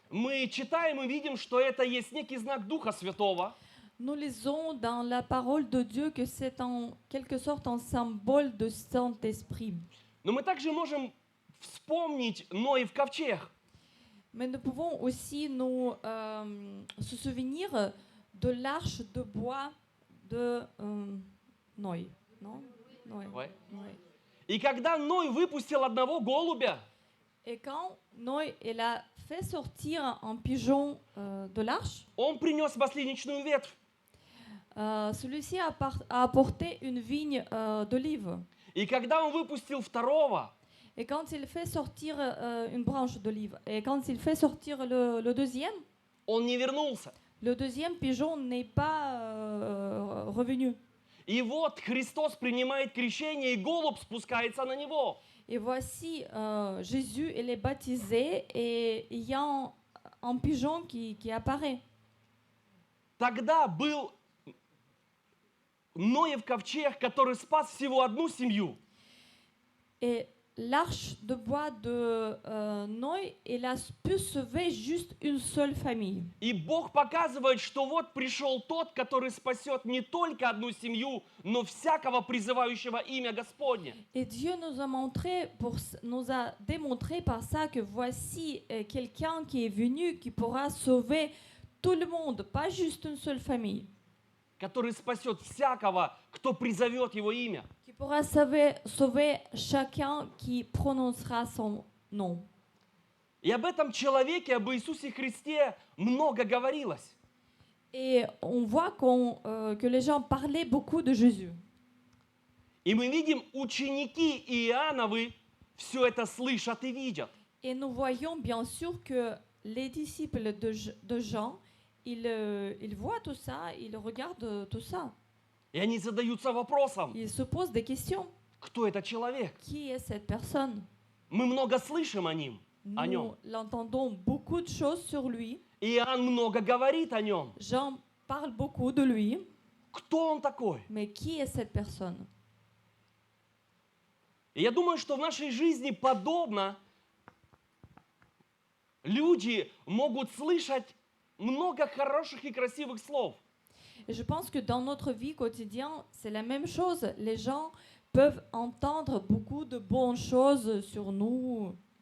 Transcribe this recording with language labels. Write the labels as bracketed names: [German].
[Russian] Мы читаем и видим, что это есть некий знак Духа Святого. [French] Nous lisons dans la parole de Dieu que c'est en quelque sorte un symbole de Saint-Esprit. [Russian] Но мы также можем вспомнить Ноев ковчег. [French] Mais nous pouvons aussi nous se souvenir de l'arche de bois de Noé. Non? Noé. Ouais. Ouais. [Russian] И когда Ной выпустил одного голубя, [French] Et quand Noé il a fait sortir un pigeon de l'arche, [Russian] он принес масленичную ветвь. [French] celui-ci a apporté une vigne d'olive. [Russian] И когда он выпустил второго, [French] Et quand il fait sortir une branche d'olive, et quand il fait sortir le deuxième, [Russian] он не вернулся. [French] le deuxième pigeon n'est pas revenu. [Russian] И вот Христос принимает крещение, и голубь спускается на него. [French] Et voici, Jésus, il est baptisé et il y a un pigeon qui apparaît. [Russian] Тогда был Ноев ковчег, который спас всего одну семью. [French] Et l'arche de bois de Noé, elle a pu sauver juste une seule famille. [Russian] И Бог показывает, что вот пришел тот, который спасет не только одну семью, но всякого призывающего имя Господне. [French] Et Dieu nous a montré, nous a démontré par ça que voici quelqu'un qui est venu, qui pourra sauver tout le monde, pas juste une seule famille. [Russian] Который спасет всякого, кто призовет его имя. [French] Qui pourra sauver chacun qui prononcera son nom. [Russian] И об этом человеке, об Иисусе Христе много говорилось. [French] Et on voit que les gens parlaient beaucoup de Jésus. [Russian] И мы видим, ученики Иоанновы все это слышат и видят. [French] Et nous voyons bien sûr que les disciples de Jean, ils voient tout ça, ils regardent tout ça. [Russian] И они задаются вопросом, [French] Ils se posent des questions. [Russian] кто этот человек? [French] Qui est cette personne? [Russian] Мы много слышим о нем. [French] Nous l'entendons beaucoup de choses sur lui. [Russian] Иоанн много говорит о нем. [French] Jean parle beaucoup de lui. [Russian] Кто он такой? [French] Mais qui est cette personne? [Russian] И я думаю, что в нашей жизни подобно люди могут слышать много хороших и красивых слов. [French] Et je pense que dans notre vie quotidienne, c'est la même chose. Les gens peuvent entendre beaucoup de bonnes choses sur nous.